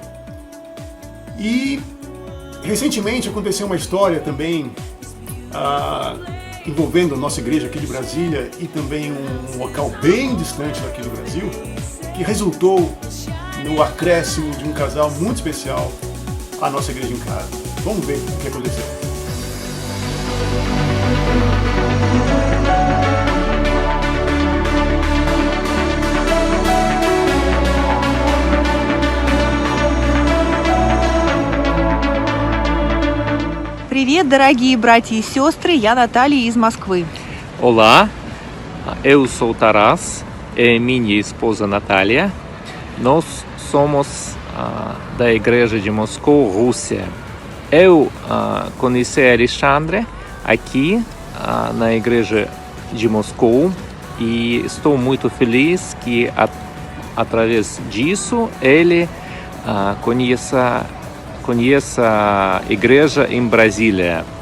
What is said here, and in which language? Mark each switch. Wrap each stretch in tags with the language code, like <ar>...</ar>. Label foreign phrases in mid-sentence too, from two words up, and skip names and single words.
<pt>E recentemente aconteceu uma história também envolvendo a nossa igreja aqui de Brasília e também um local bem distante daqui do Brasil, que resultou no acréscimo de um casal muito especial à nossa igreja em casa. Vamos ver o que aconteceu.</pt> <ru>Привет, дорогие братья и сестры, я Наталья из Москвы.</ru> <pt>Olá, eu sou Taras e minha esposa Natália. Nós somos da Igreja de Moscou, Rússia. Eu conheci Alexandre aqui na Igreja de Moscou e estou muito feliz que através disso ele conheça a igreja em Brasília.</pt>